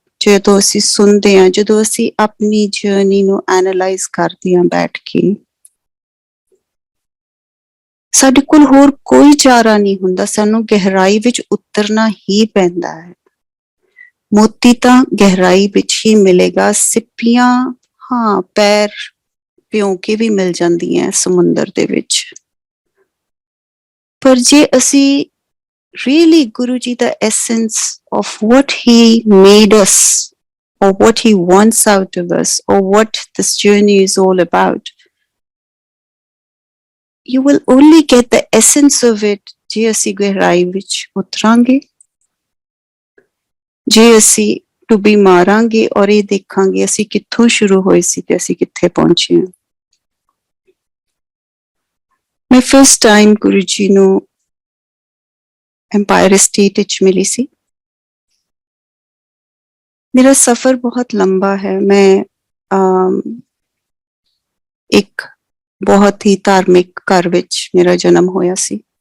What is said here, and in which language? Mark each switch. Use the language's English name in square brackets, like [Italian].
[Punjabi] ਜਦੋਂ ਅਸੀਂ ਸੁਣਦੇ ਹਾਂ, ਜਦੋਂ ਅਸੀਂ ਆਪਣੀ ਜਰਨੀ ਨੂੰ ਐਨਾਲਾਈਜ਼ ਕਰਦੇ ਹਾਂ ਬੈਠ ਕੇ, ਸਾਡੇ ਕੋਲ ਹੋਰ ਕੋਈ ਚਾਰਾ ਨਹੀਂ ਹੁੰਦਾ, ਸਾਨੂੰ ਗਹਿਰਾਈ ਵਿੱਚ ਉਤਰਨਾ ਹੀ ਪੈਂਦਾ ਹੈ। ਮੋਤੀ ਤਾਂ ਗਹਿਰਾਈ ਵਿੱਚ ਹੀ ਮਿਲੇਗਾ, ਸਿੱਪੀਆਂ ਹਾਂ ਪੈਰ ਭਿਉਂ ਕੇ ਵੀ ਮਿਲ ਜਾਂਦੀਆਂ ਸਮੁੰਦਰ ਦੇ ਵਿੱਚ। ਪਰ ਜੇ ਅਸੀਂ [English] really Guru Ji the essence of what he made us or what he wants out of us or what this journey is all about, you will only get the essence of it [Punjabi] ਜੇ ਅਸੀਂ ਗਹਿਰਾਈ ਵਿੱਚ ਉਤਰਾਂਗੇ, ਜੇ ਅਸੀਂ ਡੁੱਬੀ ਮਾਰਾਂਗੇ ਔਰ ਇਹ ਦੇਖਾਂਗੇ ਅਸੀਂ ਕਿੱਥੋਂ ਸ਼ੁਰੂ ਹੋਏ ਸੀ ਤੇ ਅਸੀਂ ਕਿੱਥੇ ਪਹੁੰਚੇ ਹਾਂ। ਮੈਂ ਫਸਟ ਟਾਈਮ ਗੁਰੂ ਜੀ ਨੂੰ ਐम्पायर स्टेट ਵਿੱਚ ਮਿਲੀ ਸੀ। ਮੇਰਾ ਸਫ਼ਰ ਬਹੁਤ ਲੰਬਾ ਹੈ। ਮੈਂ ਇੱਕ ਬਹੁਤ ਹੀ ਧਾਰਮਿਕ ਘਰ ਵਿੱਚ ਮੇਰਾ ਜਨਮ ਹੋਇਆ ਸੀ।